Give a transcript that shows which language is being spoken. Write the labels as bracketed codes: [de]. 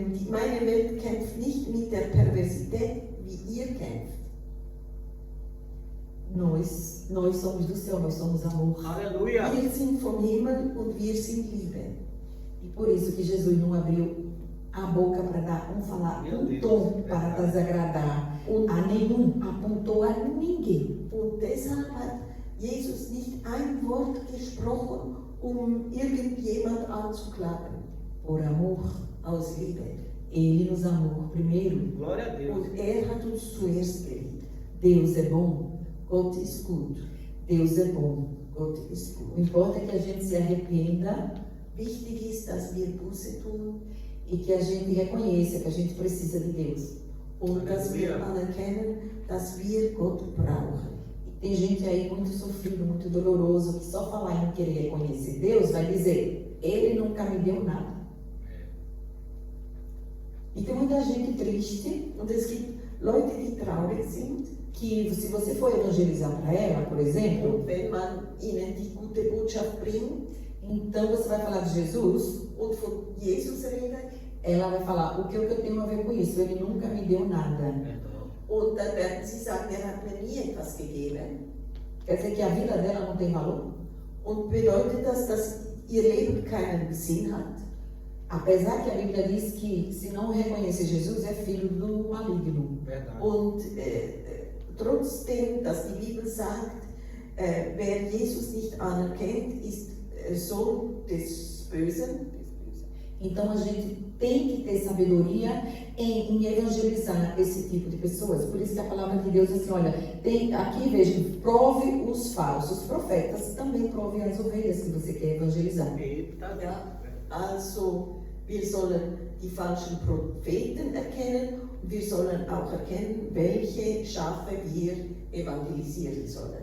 [de] Meine Welt kämpft nicht mit der Perversität, wie ihr kämpft. [pt] Nós somos do céu, nós somos amor. Aleluia! [de] Wir sind vom Himmel und wir sind Liebe. [pt] E por isso que Jesus não abriu a boca para dar falar um tom para desagradar a nenhum, apontou a ninguém. [de] Und deshalb hat Jesus nicht ein Wort gesprochen, irgendjemand anzuklagen. [pt] Por amor, [de] aus Liebe. [pt] Ele nos amou primeiro. Glória a Deus. [de] Und hat uns zuerst geliebt. [pt] Deus é bom. [de] Gott ist gut. [pt] Deus é bom. [de] Gott ist gut. [pt] O importa é que a gente se arrependa. [de] Wichtig ist, dass wir Buße tun. [pt] E que a gente reconheça que a gente precisa de Deus. [de] Und dass wir anerkennen, dass wir Gott brauchen. [pt] Tem gente aí muito sofrido, muito doloroso, que só falar em não querer reconhecer Deus vai dizer, Ele nunca me deu nada. E tem muita gente triste, [de] und es gibt Leute, die traurig sind, [pt] que se você for evangelizar para ela, por exemplo, [de] und wenn man ihnen die gute Botschaft bringt, [pt] então você vai falar de Jesus, [de] und von Jesus redet, [pt] ela vai falar, o que eu tenho a ver com isso? Ele nunca me deu nada. [de] und dann werden sie sagen, hat mir nie etwas gegeben. [pt] Quer dizer que a vida dela não tem valor? [de] Und bedeutet das, dass ihr Leben keinen Sinn hat? [pt] Apesar que a Bíblia diz que se não reconhecer Jesus é filho do maligno. Verdade. [de] Und trotzdem, dass die Bibel sagt, wer Jesus nicht anerkennt, ist Sohn des Bösen. [pt] Então a gente tem que ter sabedoria em evangelizar esse tipo de pessoas. Por isso que a palavra de Deus diz assim, olha, aqui veja, prove os falsos profetas, também prove as ovelhas que você quer evangelizar. Eita, [de] Ja, also wir sollen die falschen Propheten erkennen und wir sollen auch erkennen, welche Schafe wir evangelisieren sollen.